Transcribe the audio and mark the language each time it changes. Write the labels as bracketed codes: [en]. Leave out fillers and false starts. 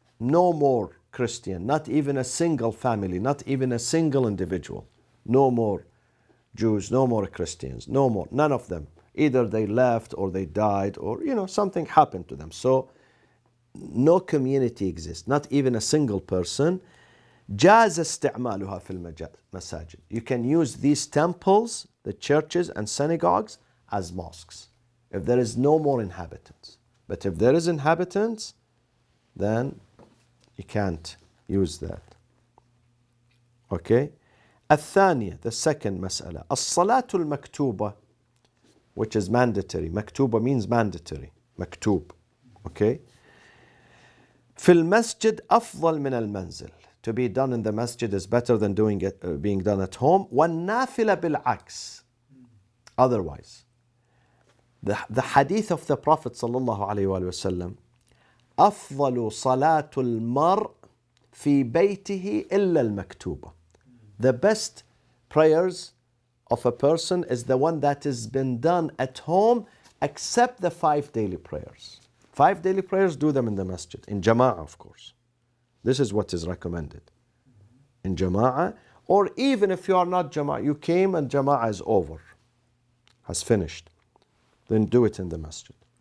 [en] No more Christian, not even a single family, not even a single individual. No more Jews, no more Christians, no more, none of them. Either they left or they died or, something happened to them. So, no community exists, not even a single person. [ar] جاز استعمالها في المساجد. [en] You can use these temples, the churches and synagogues as mosques. If there is no more inhabitants. But if there is inhabitants, then you can't use that. Okay? الثانية, the second مسألة. [ar] الصلاة المكتوبة, [en] which is mandatory. مكتوبة means mandatory. مكتوب. Okay? [ar] في المسجد أفضل من المنزل. [en] To be done in the masjid is better than doing it, being done at home. [ar] والنافلة بالعكس. [en] Otherwise. The hadith of the Prophet sallallahu alaihi wasallam. [ar] أفضل صلاة المرء في بيته إلا المكتوبة. [en] The best prayers of a person is the one that has been done at home except the 5 daily prayers. 5 daily prayers, do them in the masjid. In jama'ah, of course. This is what is recommended. In jama'ah, or even if you are not jama'ah, you came and jama'ah is over, has finished, then do it in the masjid.